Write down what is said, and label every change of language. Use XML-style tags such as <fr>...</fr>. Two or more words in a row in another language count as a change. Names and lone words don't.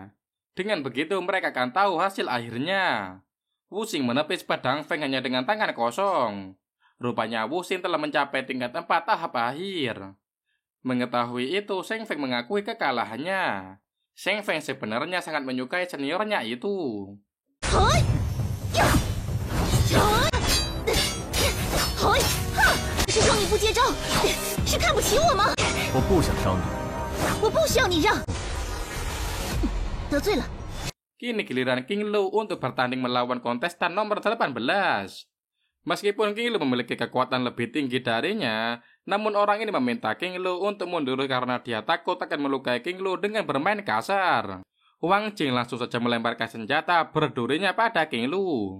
<id>Dengan begitu mereka akan tahu hasil akhirnya. Wuxing menepis pedang Feng hanya dengan tangan kosong. Rupanya Wuxing telah mencapai tingkat 4 tahap akhir. Mengetahui itu, Sheng Feng mengakui kekalahannya. Sheng Feng sebenarnya sangat menyukai seniornya itu.</id> <zh>是让你不接招，是看不起我吗？我不想伤你。我不需要你让。得罪了。</zh> <id>Kini giliran King Lu untuk bertanding melawan kontestan nomor 18. Meskipun King Lu memiliki kekuatan lebih tinggi darinya, namun orang ini meminta King Lu untuk mundur karena dia takut akan melukai King Lu dengan bermain kasar. Wang Jing langsung saja melemparkan senjata berdurinya pada King Lu.</id>